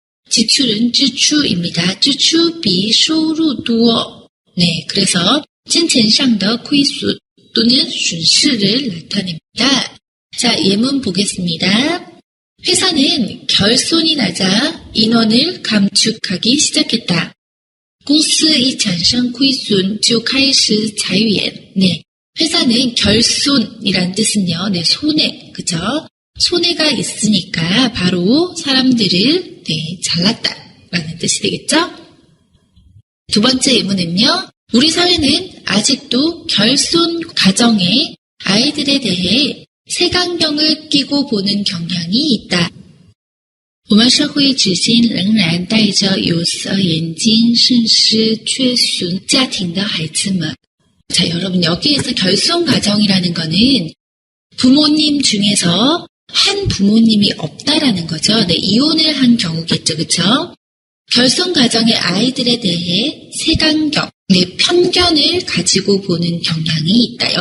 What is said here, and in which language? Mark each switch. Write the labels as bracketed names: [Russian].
[Korean] 지출은支出입니다. [Chinese] 支出比收入多. [Korean] 네, 그래서 [Chinese] 金钱上的亏损 [Korean] 또는损失를 나타냅니다. 자, 예문 보겠습니다. 회사는 결손이 나자 인원을 감축하기 시작했다. [Chinese] 公司一产生亏损就开始裁员. [Korean] 네, 회사는 결손이란 뜻은요. 네, 손해, 그죠? 손해가 있으니까 바로 사람들을 네, 잘랐다라는 뜻이 되겠죠? 두 번째 예문은요. 우리 사회는 아직도 결손 가정의 아이들에 대해 색안경을 끼고 보는 경향이 있다. [Chinese] 我们社会至今仍然戴着有色眼镜审视缺损家庭的孩子们. [Korean] 자, 여러분 여기에서 결손 가정이라는 거는 부모님 중에서 한 부모님이 없다라는 거죠. 네, 이혼을 한 경우겠죠. 그쵸? 결손 가정의 아이들에 대해 색안경, 네, 편견을 가지고 보는 경향이 있다.